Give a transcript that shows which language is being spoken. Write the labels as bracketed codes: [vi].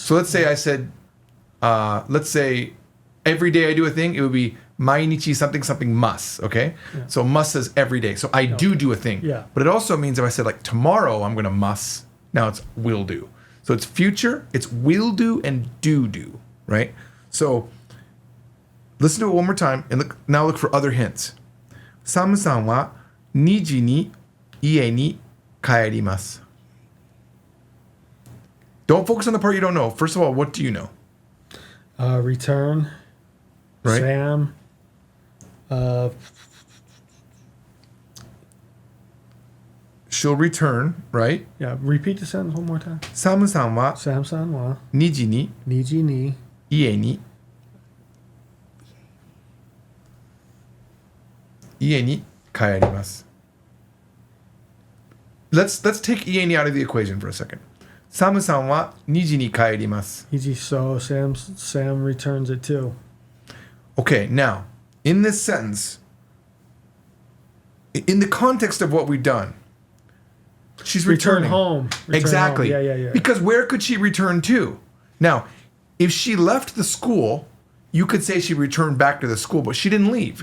[en] So let's say I said, let's say every day I do a thing, it would be mainichi something must, okay? Yeah. So must says every day. So I do a thing. Yeah. But it also means if I said like tomorrow I'm going to must, now it's will do. So it's future, it's will do and do, right? So listen to it one more time and now look for other hints. [ja] Samu-san wa 2時に家に帰ります. [en] Don't focus on the part you don't know. First of all, what do you know? Return. Right. Sam. She'll return, right? Yeah. Repeat the sentence one more time. [ja] Samu-san wa Samsung wa 2時に niji ni 家に帰ります. [en] Let's take 家に out of the equation for a second. [ja] サムさんは2時に帰ります. [en] Iji. So Sam returns it too. Okay, now, in this sentence, in the context of what we've done, she's Return returning. home. Return Exactly. home. Yeah. Because where could she return to? Now, if she left the school, you could say she returned back to the school, but she didn't leave.